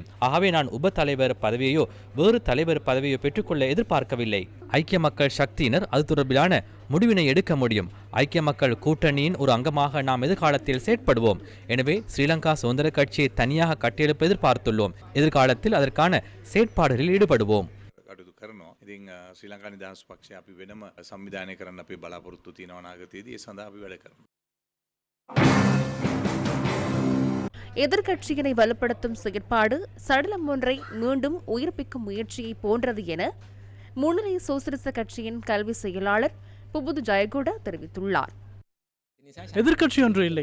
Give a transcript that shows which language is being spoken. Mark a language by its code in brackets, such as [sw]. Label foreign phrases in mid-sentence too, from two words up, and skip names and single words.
[ta] ஆகவே நான் உப தலைவர் பதவியோ வேறு தலைவர் பதவியோ பெற்றுக்கொள்ள எதிர்பார்க்கவில்லை. ஐக்கிய மக்கள் சக்தியினர் அது தொடர்பிலான முடிவினை எடுக்க முடியும். ஐக்கிய மக்கள் கூட்டணியின் ஒரு அங்கமாக நாம் எதிர்காலத்தில் செயற்படுவோம். எனவே ஸ்ரீலங்கா சுதந்திர கட்சியை தனியாக கட்டியெழுப்ப எதிர்பார்த்துள்ளோம். எதிர்காலத்தில் அதற்கான செயற்பாடுகளில் ஈடுபடுவோம். [si] ඉතින් ශ්‍රී ලංකා නිදහස් පක්ෂය අපි වෙනම සංවිධානය කරන්න අපි බලාපොරොත්තු තියෙනවා අනාගතයේදී ඒ සඳහා අපි වැඩ කරනවා. [ta] எதிர்க்கட்சியினை வலுப்படுத்தும் செயற்பாடு சடலம் ஒன்றை மீண்டும் உயிர்ப்பிக்கும் முயற்சியை போன்றது என முன்னணி சோசலிச கட்சியின் கல்வி செயலாளர் புபுது ஜெயகூட தெரிவித்துள்ளார். எதிர்க்கட்சி ஒன்று இல்லை.